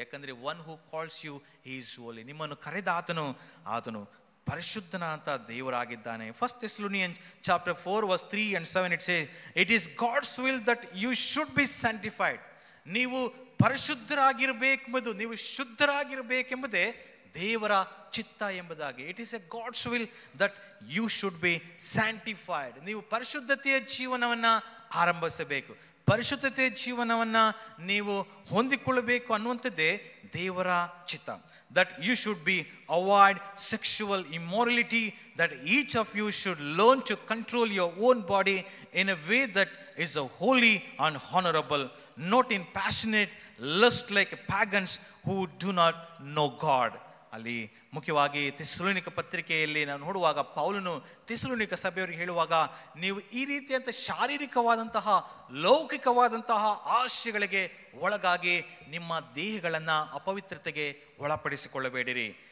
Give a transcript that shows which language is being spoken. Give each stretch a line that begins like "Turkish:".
Kannada: ಯಾಕಂದರೆ
English: One who calls you is holy.
Kannada: ನಿಮ್ಮನ್ನು ಕರೆದ ಆತನು ಪರಿಶುದ್ಧನ ಅಂತ ದೇವರಾಗಿದ್ದಾನೆ.
English: 1 Thessalonians chapter 4 verse 3 and 7 it says, it is God's will that you should be sanctified.
Kannada: ನೀವು ಪರಿಶುದ್ಧರಾಗಿರಬೇಕೆಂಬುದು, ನೀವು ಶುದ್ಧರಾಗಿರಬೇಕೆಂಬುದೇ ದೇವರ ಚಿತ್ತ ಎಂಬುದಾಗಿ.
English: It is a God's will that you should be sanctified.
Kannada: ನೀವು ಪರಿಶುದ್ಧತೆಯ ಜೀವನವನ್ನು ಆರಂಭಿಸಬೇಕು, ಪರಿಶುದ್ಧತೆಯ ಜೀವನವನ್ನು ನೀವು ಹೊಂದಿಕೊಳ್ಳಬೇಕು ಅನ್ನುವಂಥದ್ದೇ ದೇವರ ಚಿತ್ತ.
English: That you should be avoid sexual immorality, that each of you should learn to control your own body in a way that is holy and honorable, not in passionate lust like pagans who do not know God.
Kannada: ಅಲ್ಲಿ ಮುಖ್ಯವಾಗಿ ಥೆಸಲೋನಿಕ ಪತ್ರಿಕೆಯಲ್ಲಿ ನಾವು ನೋಡುವಾಗ ಪೌಲನು ಥೆಸಲೋನಿಕ ಸಭೆಯವರಿಗೆ ಹೇಳುವಾಗ, ನೀವು ಈ ರೀತಿಯಂಥ ಶಾರೀರಿಕವಾದಂತಹ ಲೌಕಿಕವಾದಂತಹ ಆಶೆಗಳಿಗೆ ಒಳಗಾಗಿ ನಿಮ್ಮ ದೇಹಗಳನ್ನು ಅಪವಿತ್ರತೆಗೆ ಒಳಪಡಿಸಿಕೊಳ್ಳಬೇಡಿರಿ.